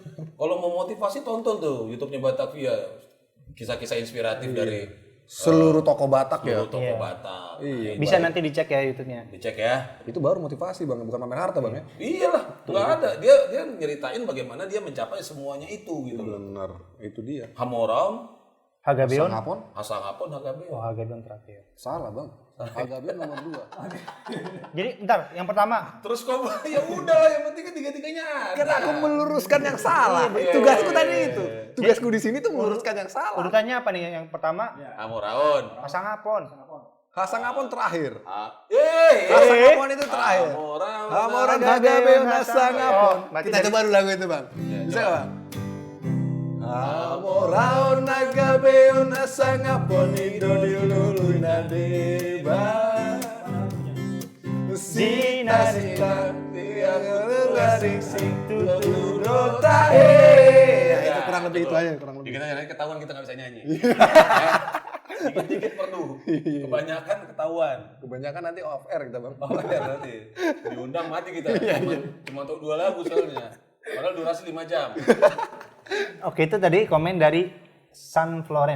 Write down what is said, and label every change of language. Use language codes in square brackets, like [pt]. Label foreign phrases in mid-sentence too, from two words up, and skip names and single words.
[id] Kalau mau motivasi tonton tuh YouTube-nya Batavia. Kisah-kisah inspiratif dari Seluruh toko Batak ya. seluruh toko Batak. Iya. Bisa nanti dicek ya YouTube-nya. Dicek ya. Itu baru motivasi Bang, bukan pamer harta Bang ya. Iyalah, nggak ada. Dia nyeritain bagaimana dia mencapai semuanya itu gitu loh. Benar, itu dia. Hamoraun, Hagabeon. Sangapon? Asangapon, HKB. Oh, Hagabeon terakhir. Salah Bang. Hagabeon nomor 2. Jadi bentar, yang pertama Terus kok ya udah lah, yang penting kan tiga-tiganya ada. Kan aku meluruskan yang salah. Tugasku tadi itu. Tugasku di sini tuh meluruskan yang salah. urutannya apa nih? Yang pertama Hamoraun. Pasangapon. Hasangapon terakhir. Eh, Hasangapon itu terakhir. Hamoraun. [bbc] Hamoran Hagabeon Hasangapon. [id] Oh, berarti Kita dari- coba dulu lagu itu Bang. Bisa nggak Bang? [bbc] Hamoraun Hagabeon Hasangapon Idodilulu Nadeba. Sina-sina tiang garing situdo tahe. [id] Ya, itu kurang lebih itu aja, kurang lebih. Dikit aja nanti ketahuan kita nggak bisa nyanyi. Dikit-dikit perlu. Kebanyakan ketahuan. Kebanyakan nanti [en] off air [id] kita Bang. Oh ya nanti diundang mati kita. Cuma untuk 2 lagu soalnya. Padahal durasi 5 jam. Oke, itu tadi komen dari San Floren.